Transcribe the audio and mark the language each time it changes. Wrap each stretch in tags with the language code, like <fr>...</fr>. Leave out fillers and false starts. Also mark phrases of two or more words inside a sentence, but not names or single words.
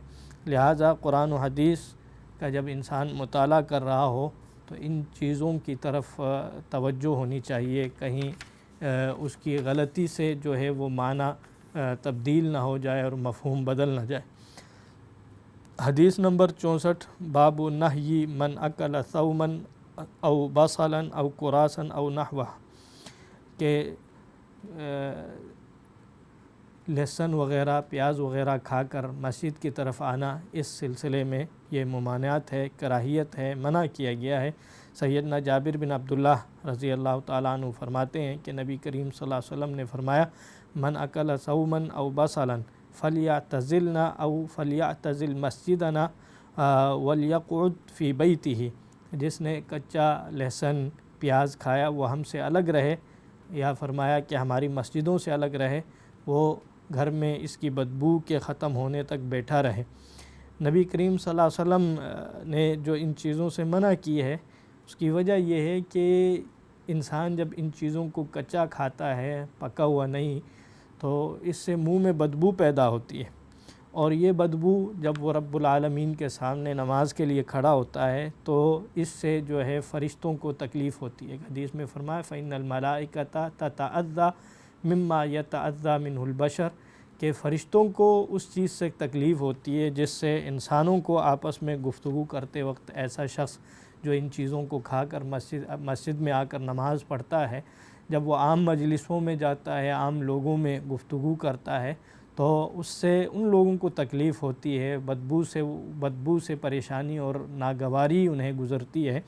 <ur>لہٰذا قرآن و حدیث کا جب انسان مطالعہ کر رہا ہو تو ان چیزوں کی طرف توجہ ہونی چاہیے، کہیں اس کی غلطی سے جو ہے وہ معنی تبدیل نہ ہو جائے اور مفہوم بدل نہ جائے۔ حدیث نمبر</ur> <ar>64 باب نہی من اکل ثوما او بصلا او کراسا او نحوہ،</ar> <ur>کہ لہسن وغیرہ، پیاز وغیرہ کھا کر مسجد کی طرف آنا، اس سلسلے میں یہ ممانعت ہے، کراہیت ہے، منع کیا گیا ہے۔ سیدنا جابر بن عبداللہ</ur> <ar>رضی اللہ تعالیٰ عنہ</ar> <ur>فرماتے ہیں کہ نبی کریم</ur> <ar>صلی اللہ علیہ وسلم</ar> <ur>نے فرمایا</ur> <ar>من اکل ثوما او بصلا فلیعتزلنا او فلیعتزل مسجدنا ولیقعد فی بیتہ،</ar> <ur>جس نے کچا لہسن پیاز کھایا وہ ہم سے الگ رہے، یا فرمایا کہ ہماری مسجدوں سے الگ رہے، وہ گھر میں اس کی بدبو کے ختم ہونے تک بیٹھا رہے۔ نبی کریم</ur> <ar>صلی اللہ علیہ وسلم</ar> <ur>نے جو ان چیزوں سے منع کی ہے اس کی وجہ یہ ہے کہ انسان جب ان چیزوں کو کچا کھاتا ہے، پکا ہوا نہیں، تو اس سے منہ میں بدبو پیدا ہوتی ہے، اور یہ بدبو جب وہ</ur> <ar>رب العالمین</ar> <ur>کے سامنے نماز کے لیے کھڑا ہوتا ہے تو اس سے جو ہے فرشتوں کو تکلیف ہوتی ہے۔ حدیث میں فرمایا</ur> <ar>فَإِنَّ الْمَلَائِكَةَ تَتَأَذَّى مِمَّا يَتَأَذَّى مِنْهُ الْبَشَرُ</ar> <ur>کہ فرشتوں کو اس چیز سے تکلیف ہوتی ہے جس سے انسانوں کو آپس میں گفتگو کرتے وقت ایسا شخص جو ان چیزوں کو کھا کر مسجد میں آ کر نماز پڑھتا ہے، جب وہ عام مجلسوں میں جاتا ہے، عام لوگوں میں گفتگو کرتا ہے تو اس سے ان لوگوں کو تکلیف ہوتی ہے، بدبو سے پریشانی اور ناگواری انہیں گزرتی ہے۔</ur>